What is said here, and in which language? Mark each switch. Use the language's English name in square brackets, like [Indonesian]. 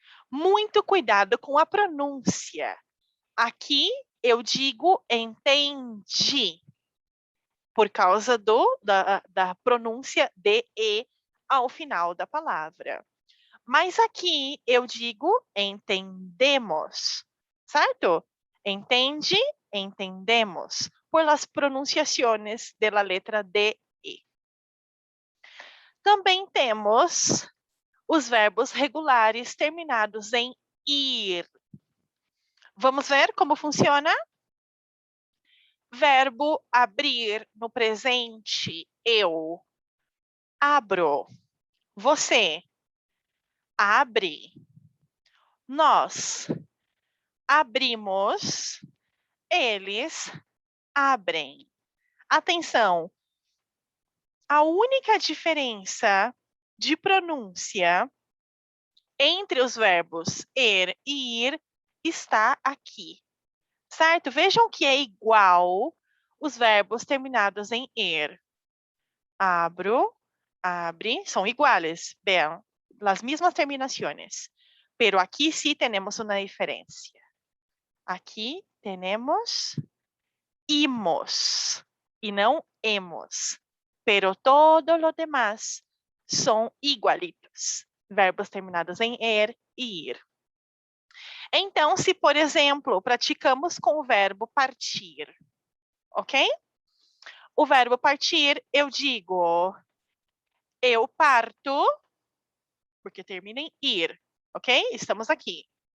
[Portuguese] Muito cuidado com a pronúncia. Aqui eu digo entendi, por causa da pronúncia de E ao final da palavra. Mas aqui eu digo entendemos, certo? Entende, entendemos, [Spanish] por las pronunciaciones de la letra D, E. [Portuguese] Também temos os verbos regulares terminados em ir. Vamos ver como funciona? Verbo abrir no presente, eu abro. Você abre. Nós abrimos. Eles abrem. Atenção! A única diferença de pronúncia entre os verbos er e ir está aqui, certo? Vejam que é igual os verbos terminados em er. [Spanish] Abro, abre, são iguales, vean, las mismas terminaciones. Pero aquí sí tenemos una diferencia. Aquí tenemos imos y não hemos. Pero todos los demás son igualitos. [Portuguese] Verbos terminados em er e ir. Então, se, por exemplo, praticamos com o verbo partir, ok? O verbo partir, eu digo, eu parto, porque termina em ir, ok? Estamos aqui.